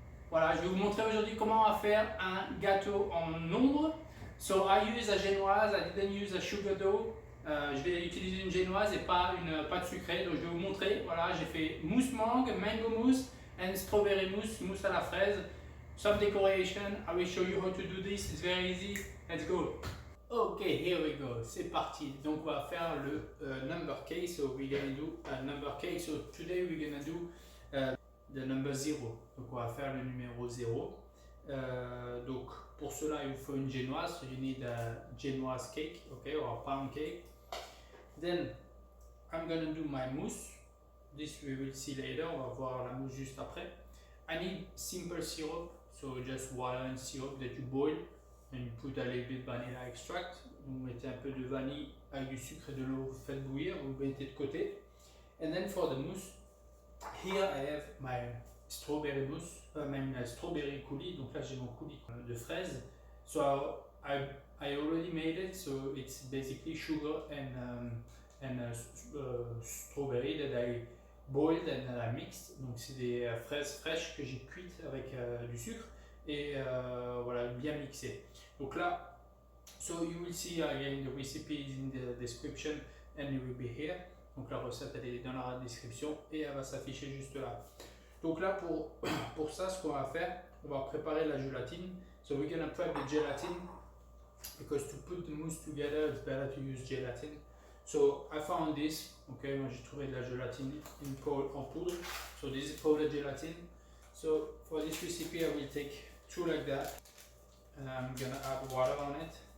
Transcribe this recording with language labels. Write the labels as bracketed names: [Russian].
[French] Voilà, je vais vous montrer aujourd'hui comment on va faire un gâteau en nombre. [English] So I use a génoise, I didn't use a sugar dough. [French] Je vais utiliser une génoise et pas une pâte sucrée. Donc je vais vous montrer. Voilà, j'ai fait mousse mangue, [English] mango mousse and strawberry mousse, [French] mousse à la fraise. [English] Some decoration. I will show you how to do this. It's very easy. Let's go. Okay, here we go. [French] C'est parti. Donc on va faire le number cake. [English] So we're gonna do a number cake. So today we're gonna do the number 0. [French] Donc on va faire le numéro 0. Donc pour cela il vous faut une génoise. [English] So you need a génoise cake, okay, or a pound cake. Then I'm gonna do my mousse. This we will see later. [French] On va voir la mousse juste après. [English] I need simple syrup. So just water and syrup that you boil. And you put a little bit vanilla extract. [French] Vous mettez un peu de vanille avec du sucre et de l'eau, vous faites bouillir, vous mettez de côté. [English] And then for the mousse, here I have my strawberry mousse, même strawberry coulis. [French] Donc là j'ai mon coulis de fraises. [English] So I already made it. So it's basically sugar and strawberry that I boiled and that I mixed. [French] Donc c'est des fraises fraîches que j'ai cuites avec du sucre et voilà, bien mixé. Donc là, [English] so you will see again the recipe is in the description and it will be here. [French] Donc la recette elle est dans la description et elle va s'afficher juste là. Donc là pour ça, ce qu'on va faire, on va préparer la gélatine. [English] So we're gonna prep the gelatin because to put the mousse together it's better to use gelatin. So I found this. [French] Okay, moi j'ai trouvé de la gélatine en poudre. [English] So this is powdered gelatin. So for this recipe I will take two like that. And I'm gonna add water on it.